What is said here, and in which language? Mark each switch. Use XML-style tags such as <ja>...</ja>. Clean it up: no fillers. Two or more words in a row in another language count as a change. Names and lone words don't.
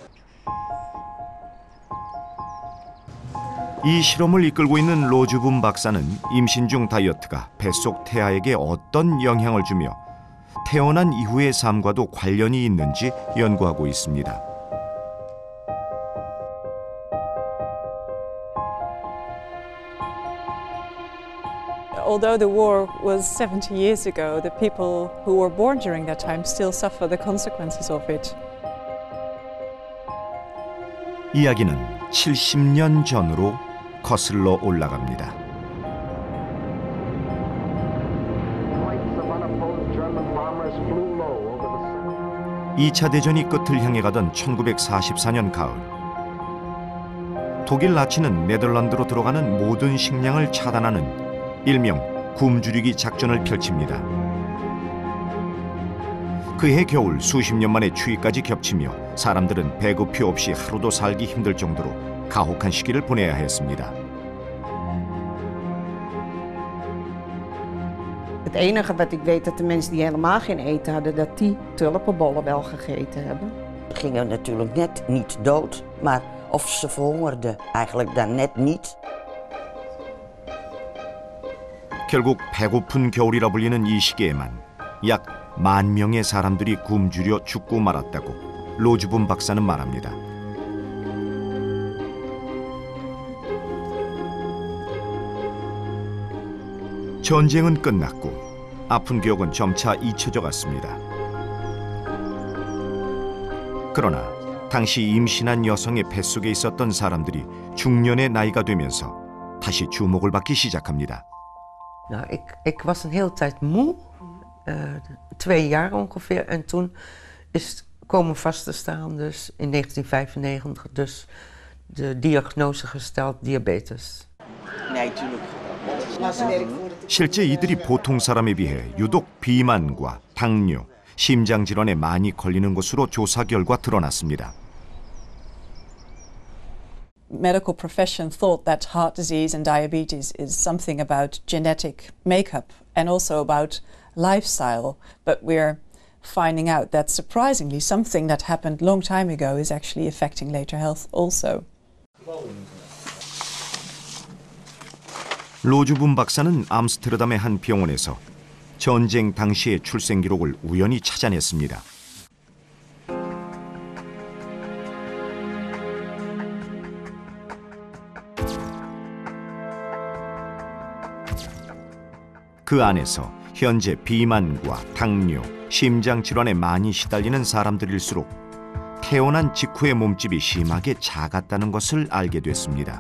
<ko>이 실험을 이끌고 있는 로즈붐 박사는 임신 중 다이어트가 뱃속 태아에게 어떤 영향을 주며 태어난 이후의 삶과도 관련이 있는지 연구하고 있습니다.</ko> <en>Although the war was 70 years ago, the people who were born during that time still suffer the consequences of it.</en> <ko>이야기는 70년 전으로 거슬러 올라갑니다. 2차 대전이 끝을 향해 가던 1944년 가을, 독일 나치는 네덜란드로 들어가는 모든 식량을 차단하는 일명 굶주리기 작전을 펼칩니다. 그해 겨울 수십 년 만에 추위까지 겹치며 사람들은 배급표 없이 하루도 살기 힘들 정도로 가혹한 시기를 보내야 했습니다.</ko> <nl>Het enige wat ik weet dat de mensen die helemaal geen eten hadden, dat die tulpenbollen wel gegeten hebben. Ze gingen natuurlijk net niet dood, maar of ze verhongerden eigenlijk dan net niet.</nl> <ko>결국 배고픈 겨울이라 불리는 이 시기에만 약 10,000명의 사람들이 굶주려 죽고 말았다고 로즈붐 박사는 말합니다. 전쟁은 끝났고 아픈 기억은 점차 잊혀져 갔습니다. 그러나 당시 임신한 여성의 뱃속에 있었던 사람들이 중년의 나이가 되면서 다시 주목을 받기 시작합니다.</ko> <nl>Nou, ik was een hele tijd moe, 2 jaar ongeveer. En toen is komen vast te staan, dus in 1995, dus de diagnose gesteld diabetes. Nee, tuurlijk.</nl> <ko>실제 이들이 보통 사람에 비해 유독 비만과 당뇨, 심장 질환에 많이 걸리는 것으로 조사 결과 드러났습니다.</ko> <en>Medical profession thought that heart disease and diabetes is something about genetic makeup and also about lifestyle, but we're finding out that surprisingly something that happened a long time ago is actually affecting later health also.</en> <ko>로즈붐 박사는 암스테르담의 한 병원에서 전쟁 당시의 출생 기록을 우연히 찾아냈습니다. 그 안에서 현재 비만과 당뇨, 심장 질환에 많이 시달리는 사람들일수록 태어난 직후의 몸집이 심하게 작았다는 것을 알게 됐습니다.</ko>